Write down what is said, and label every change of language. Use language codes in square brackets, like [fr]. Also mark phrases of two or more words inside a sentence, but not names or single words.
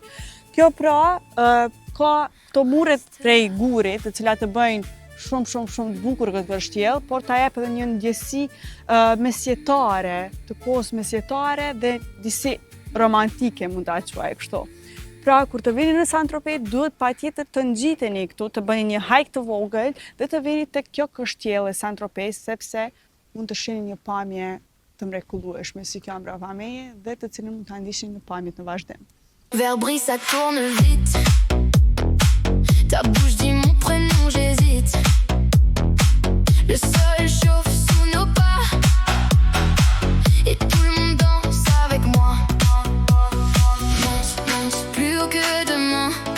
[sq] Kjo pra ka këto muret prej gurit, të cilat e bëjnë shumë bukur këtë kështjellë, por ta jep edhe një ndjesi mesjetare, të kohës mesjetare dhe disi romantike mund ta quaj kështu. Pra, kur të vini në Saint-Tropez, duhet patjetër të ngjiteni këtu, të bëni një hike të vogël dhe të vini tek kjo kështjellë e Saint-Tropez, sepse mund të shihni një pamje të mrekullueshme si kjo mbrapa meje dhe të cilën mund ta ndiqni në pamjet në vazhdim. [fr] Verre brille, ça tourne vite. Ta bouche dit mon prénom, j'hésite. Le sol chauffe sous nos pas. Et tout le monde danse avec moi. Monte, plus haut que demain.